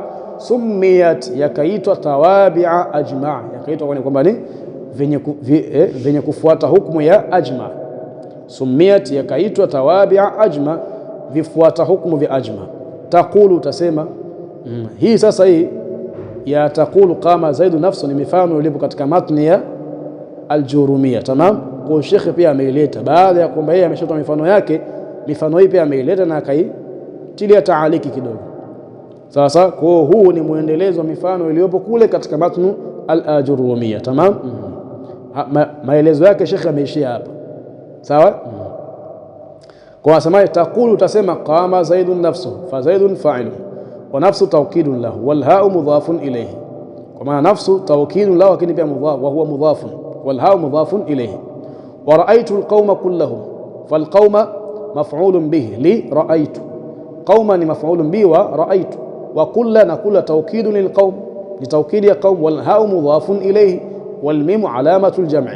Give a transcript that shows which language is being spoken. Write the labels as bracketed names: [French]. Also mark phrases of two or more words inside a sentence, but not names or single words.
[Swahili] Summiyat, yakaitwa [Arabic] توابع أجمع', [Swahili] yakaitwa kwamba ni venye kufuata hukumu ya ajma'. Summiyat, yakaitwa [Arabic] توابع أجمع', [Swahili] vifuata hukumu vya ajma'. Taqulu, utasema hii sasa, hii ya taqulu [Arabic] قام زيد نفسه [Swahili] ni mifano ilipo katika matni ya al-Jurumiyya. Tamam. Kwa Sheikh pia ameileta, baada ya kwamba yeye ameshatoa mifano yake, mifano hii pia ameileta na akaitilia taaliki kidogo. Sasa kwa huu ni muendelezo wa mifano iliyopo kule katika matnu al-Jurumiyya. Tamam. Maelezo yake Sheikh ameishia hapa. Sawa. Kwa sababu [Arabic] taqulu, utasema قام زيد نفسه فزيد فاعل ونفسه توكيد له والهاء مضاف إليه, [Swahili] kwa maana [Arabic] نفسه توكيد له, [Swahili] lakini pia [Arabic] mudhaf, وهو مضاف, والهاء مضاف إليه. ورأيت القوم كلهم فالقوم مفعول به لرأيت, qauma ni maf'ulun bihi wa ra'aytu, wa kullu, na kullu tawkidun lil qaum, li tawkid ya qaum, والهاء مضاف إليه والميم علامة الجمع.